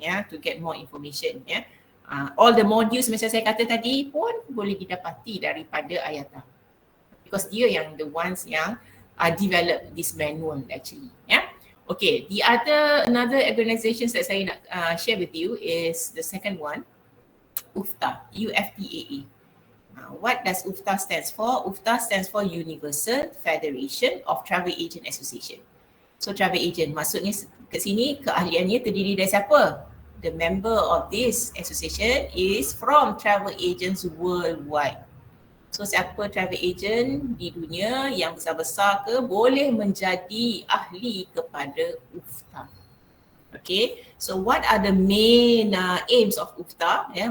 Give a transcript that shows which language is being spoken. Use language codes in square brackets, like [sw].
[en] To get more information. All the modules [ms] macam saya kata tadi pun boleh didapati daripada [en] IATA, because [ms] dia yang [en] the ones yang develop this manual actually. Okay, another organizations that [ms] saya nak [en] share with you is the second one, UFTA, UFTAA. What does UFTA stands for? UFTA stands for Universal Federation of Travel Agent Association. So travel agent, [ms] maksudnya kat sini keahliannya terdiri dari siapa? [en] The member of this association is from travel agents worldwide. [ms] So siapa travel agent di dunia yang besar-besar ke boleh menjadi ahli kepada UFTA. [en] Okay, so what are the main aims of UFTA?